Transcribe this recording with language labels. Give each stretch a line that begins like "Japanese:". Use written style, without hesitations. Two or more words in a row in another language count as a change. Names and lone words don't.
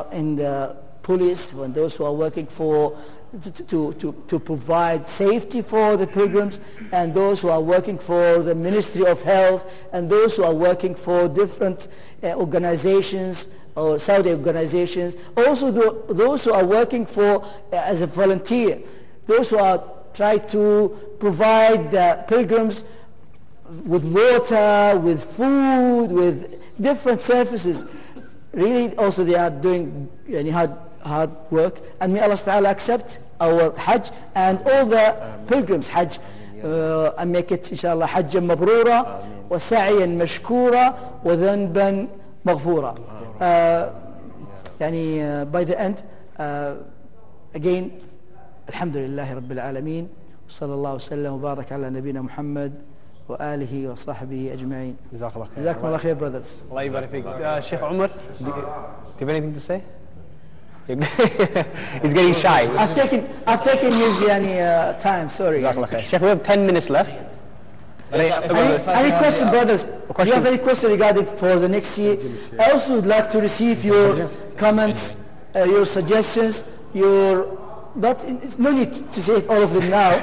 English: in the police, and those who are working for to provide safety for the pilgrims, and those who are working for the Ministry of Health, and those who are working for different organizations or Saudi organizations, also those who are working for as a volunteer, those who are trying to provide the pilgrims with water, with food, with different services. Really also they are doing hard work, and may
Arabic: الله تعالى
English: accept our Hajj and all the pilgrims Hajj, and make it inshallah
Arabic: حجا مبرورا وسعيا مشكورا وذنبا مغفورا.
English: By the end, again,
Arabic: الحمد لله رب العالمين، صلى الله سلم وبارك على نبينا محمد وآله وصحبه أجمعين. جزاكم الله خير,
English: brothers.
Arabic: الله يبارك فيك.
English: Sheikh Umar, do you have anything to say? He's getting shy. I've taken his time, sorry. Sheikh, we have 10 minutes left. Any question, brothers? Do you have any question regarding for the next year? I also would like to receive your comments, your suggestions, but it's no need to say all of them now.